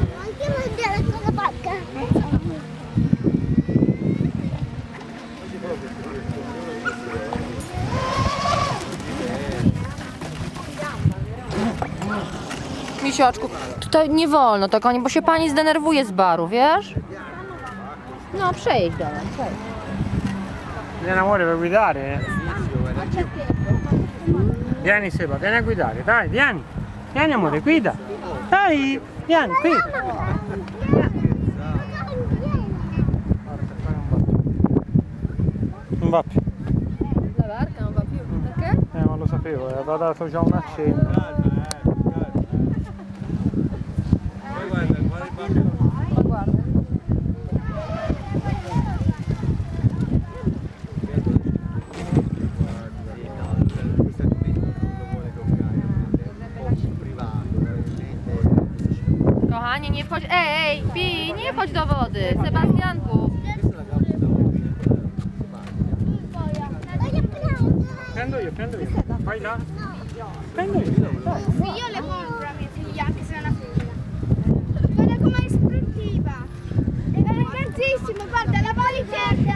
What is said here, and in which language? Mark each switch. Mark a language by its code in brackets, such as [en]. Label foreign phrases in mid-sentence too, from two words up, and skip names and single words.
[it] anche mangiare con la barca. [pl] Misiaczku, tutaj nie wolno tak, bo się pani zdenerwuje z baru, wiesz? No, przejdź do nas, przejdź. [it] Vieni amore per guidare? Vieni Seba, vieni a guidare, dai, vieni. Vieni amore, guida. Dai, vieni, qui. Non va più. La barca non va più, perché? Ma lo sapevo, aveva dato già un accenno. Ma guarda. [pl] Kochanie, nie wchodź. Ej, Pi, nie wchodź do wody. Sebastianku. [it] Prendo io. Vai là. Prendo io. Dai. Io le compro a mia figlia anche se è una femmina. Guarda com'è istruttiva. È ragazzissima, guarda la valigetta.